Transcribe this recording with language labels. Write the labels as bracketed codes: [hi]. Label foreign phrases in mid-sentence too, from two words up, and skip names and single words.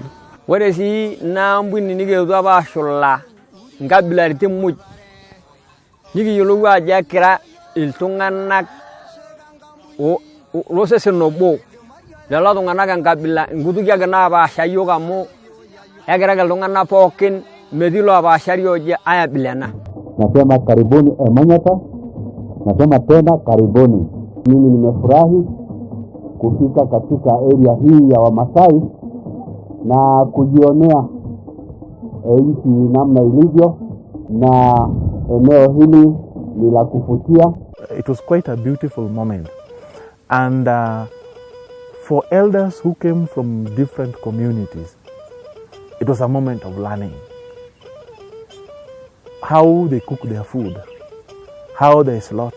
[mas] Ore sii naambuni nikiyotu apa ashula nkabilaritin muj nikiyiolou ajo ekira iltung'anak losesen obo lelo tung'anak enkabila nkutukie ake naapaasha yiok amu ekira iltung'anak pookin metii loopaashari oje ai abila ena. [sw] Nasema karibuni Emanyata, nasema tena karibuni. Mimi nimefurahi kufika katika area hii ya Wamasai na kujionea nchi namna ilivyo na eneo hili ni la kuvutia. [en] It was quite a beautiful moment, and for elders who came from different communities, it was a moment of learning how they cook their food, how they slaughter.